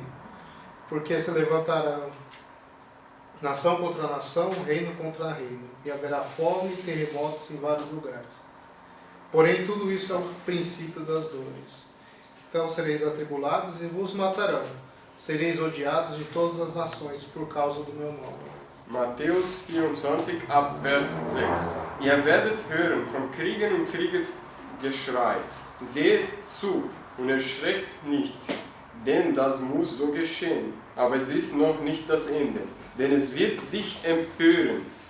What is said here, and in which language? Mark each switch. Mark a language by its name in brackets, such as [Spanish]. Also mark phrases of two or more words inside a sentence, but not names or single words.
[Portuguese] Porque se levantará nação contra nação, reino contra reino, e haverá fome e terremotos em vários lugares. Porém, tudo isso é o princípio das dores. Então sereis atribulados e vos matarão. Sereis odiados de todas as nações por causa do meu nome. [German] Matthäus 24 ab Vers 6. Ihr werdet hören von Kriegen und Kriegesgeschrei. Seht zu und erschreckt nicht, denn das muss so geschehen. Aber es ist noch nicht das Ende, denn es wird sich empören.